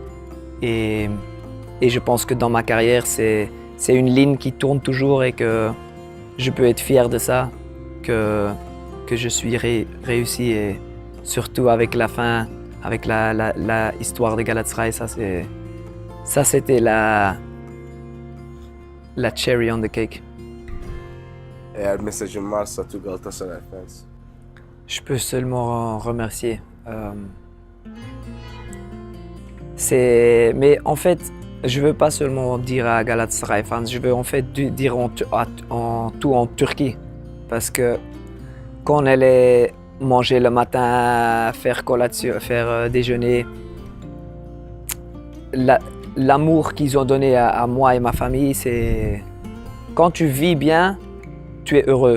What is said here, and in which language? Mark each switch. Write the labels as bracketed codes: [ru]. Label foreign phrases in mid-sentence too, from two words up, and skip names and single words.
[fr] Et je pense que dans ma carrière, c'est une ligne qui tourne toujours et que je peux être fier de ça, que je suis réussi. Et surtout avec la fin, avec la histoire de Galatasaray, ça c'était la [en] cherry on the cake. [tr] Eğer mesajın varsa tüm Galatasaray fans. [fr] Je peux seulement remercier. Mais en fait, je veux pas seulement dire à Galatasaray fans, je veux en fait dire en tout en Turquie, parce que quand on allait manger le matin, faire collation, faire déjeuner, l'amour qu'ils ont donné à moi et ma famille, c'est quand tu vis bien, tu es heureux.